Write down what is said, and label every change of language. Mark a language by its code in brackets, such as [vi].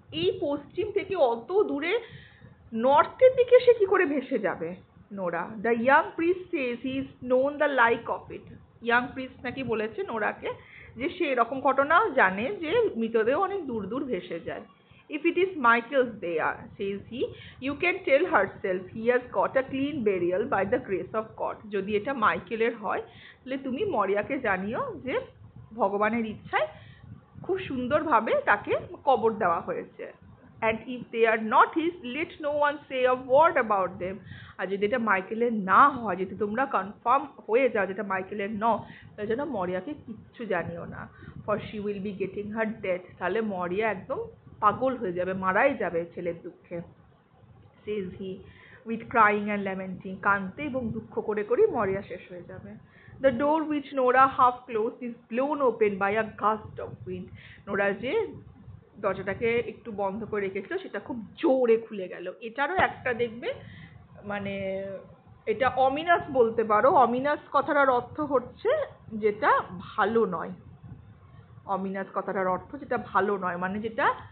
[bn] এই পশ্চিম থেকে অত দূরে নর্থের দিকে সে কি করে ভেসে যাবে? [en] Nora, the young priest says he is known the like of it. [bn] Young priest নাকি বলেছে নোরাকে যে সে এরকম ঘটনাও জানে যে মৃতদেহ অনেক দূর দূর ভেসে যায়। [en] If it is Michael's they are, says he, you can tell herself he has got a clean burial by the grace of God. [bn] যদি এটা মাইকেলের হয় তাহলে তুমি মরিয়াকে জানিও যে ভগবানের ইচ্ছায় খুব সুন্দরভাবে তাকে কবর দেওয়া হয়েছে। [en] And if they are not his, let no one say a word about them. [bn] আর যদি এটা মাইকেলের না হয়, যদি তোমরা কনফার্ম হয়ে যাও যেটা মাইকেলের তাহলে যেন মরিয়াকে কিচ্ছু জানিও না। [en] For she will be getting her death. [bn] তাহলে মরিয়া একদম পাগল হয়ে যাবে, মারাই যাবে ছেলের দুঃখে। [en] Says he with crying and lamenting. [bn] কাঁদতে এবং দুঃখ করে করেই মরিয়া শেষ হয়ে যাবে। [en] The door which Nora half closed is blown open by a gust of wind. [bn] Nora যে দরজাটাকে একটু বন্ধ করে রেখেছিল সেটা খুব জোরে খুলে গেল। এটারও একটা দেখবে মানে এটা অমিনাস বলতে পারো। অমিনাস কথাটার অর্থ হচ্ছে যেটা ভালো নয়। অমিনাস কথাটার অর্থ যেটা ভালো নয়, মানে যেটা